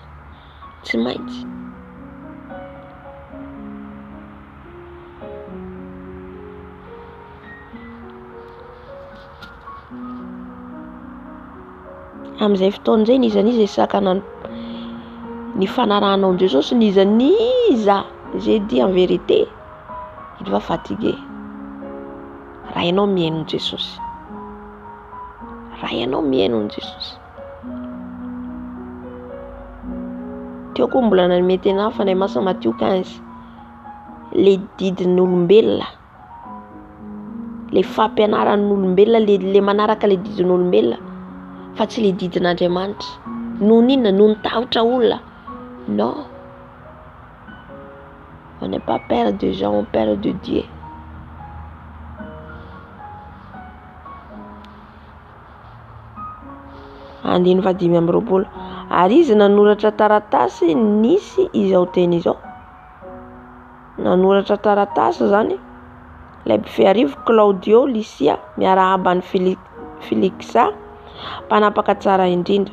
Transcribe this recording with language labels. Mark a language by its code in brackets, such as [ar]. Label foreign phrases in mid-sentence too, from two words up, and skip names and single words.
[mg] Tsy maintsy. Amin'izay fotoan'izay nizaniza sakana ny fanarahanao ny Jesosy, nizaniza [fr] j'ai dit en vérité, il va fatiguer. [mg] Raha ianao mihaino ny Jesosy. Raha ianao mihaino ny Jesosy. Teo koa mbola namety anahy fanahy masina Matthieu 15. Le didin'olombelona, le fampianaran'olombelona, le manaraka le didin'olombelona, fa tsy le didin'Andriamanitra. Noho n'inona? Noho ny tahotra olona. [fr] Non. On n'est pas père de gens, on père de Dieu. [mg] Andiny fa 5:20. Ary izy nanoratra taratasy nisy izao teny izao. Nanoratra taratasy zany ilay mpifiarivo Claudio Lysia miarahaba ny Felixa mpanapaka tsara indrindra.